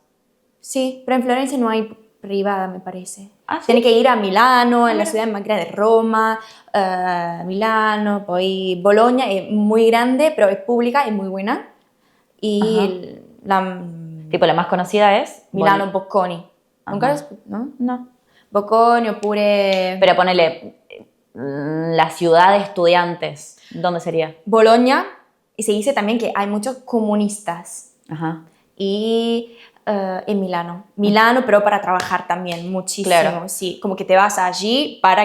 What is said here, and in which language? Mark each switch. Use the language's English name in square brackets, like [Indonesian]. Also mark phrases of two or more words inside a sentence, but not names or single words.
[Spanish] Sí, pero en Florencia no hay privada, me parece. Ah, ¿sí? Tiene que ir a Milano, en la ciudad más grande, Roma, Milano, poi Bologna, es muy grande, pero es pública, es muy buena. Y Tipo, la más conocida es Milano, Bocconi. ¿Nunca Ajá. ¿No? No. [Italian] Bocconi, oppure [Spanish] Pero ponele la ciudad de estudiantes. ¿Dónde sería? Bologna, y se dice también que hay muchos comunistas. Ajá. Y en Milano. Milano, pero para trabajar también muchísimo. Claro. Sí, como que te vas allí para que...